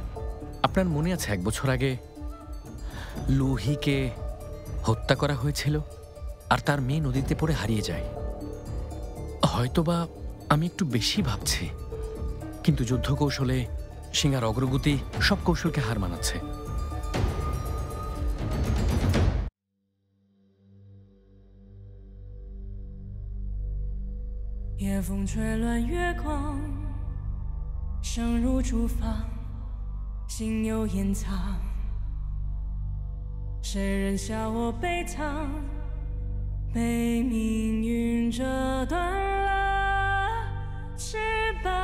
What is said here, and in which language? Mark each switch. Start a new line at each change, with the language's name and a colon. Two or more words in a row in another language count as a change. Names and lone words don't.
Bangla: আপনার মনে আছে 1 বছর আগে লুহিকে হত্যা করা হয়েছিল আর তার মেয়ে নদীতে পড়ে হারিয়ে যায়? হয়তোবা আমি একটু বেশি ভাবছি, কিন্তু যুদ্ধ কৌশলে সিংহার অগ্রগতি সব কৌশলকে হার মানাচ্ছে।
Chinese: 夜风吹乱月光，声如竹房，心有掩藏。谁人笑我悲怆，被命运折断了翅膀。